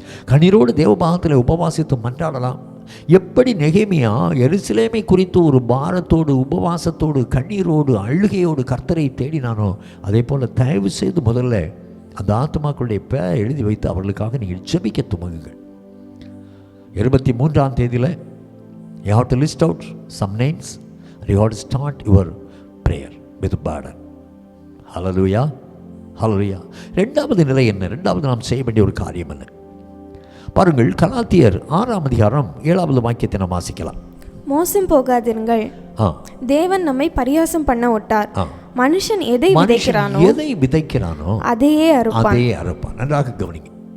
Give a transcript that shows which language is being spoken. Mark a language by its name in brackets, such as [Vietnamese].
[Tamil] கண்ணீரோடு தேவபாகத்தில் உபவாசித்து மன்றாடலாம். எப்படி நெகேமியா எருசலேமை குறித்து ஒரு பாரத்தோடு, உபவாசத்தோடு, கண்ணீரோடு, அழுகையோடு கர்த்தரை தேடினானோ, அதே போல் தயவு செய்து முதல்ல அந்த ஆத்மாக்களுடைய பெயரை எழுதி வைத்து அவர்களுக்காக நீங்கள் ஜெபிக்க துவங்குங்கள். 23ஆம் தேதியில் [English] you have to list out some names and you have to start your prayer with burden. [Tamil] Hallelujah, hallelujah. இரண்டாவது நிலை என்ன? இரண்டாவது நாம் செய்ய வேண்டிய ஒரு காரியம் என்ன? பாருங்கள், கலாத்தியர் 6ஆம் அதிகாரம் 7வது வாக்கியத்தை நாம் வாசிக்கலாம். மோசம் போகாதிருங்கள், தேவன் நம்மை பரியாசம் பண்ண ஒட்டார். மனுஷன் எதை விதைக்கிறானோ அதையே அறுப்பான். நன்றாக கவனிங்க.